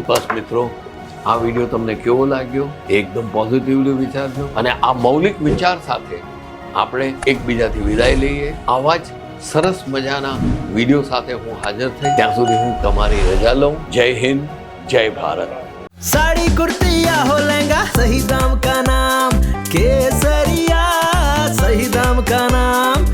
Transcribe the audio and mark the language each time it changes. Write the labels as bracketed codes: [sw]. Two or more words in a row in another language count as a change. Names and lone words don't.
[gu] બસ મિત્રો, આ વિડીયો તમને કેવો લાગ્યો એકદમ પોઝિટિવલી વિચારજો અને આ મૌલિક વિચાર સાથે આપણે એકબીજાથી વિદાય લઈએ. આવા જ સરસ મજાના વિડીયો સાથે હું હાજર થઈ, ત્યાં સુધી હું તમારી રજા લઉં. જય હિન્દ, જય ભારત. [hi] साड़ी कुर्ती या हो लहंगा, सही दाम का नाम केसरिया, सही दाम का नाम.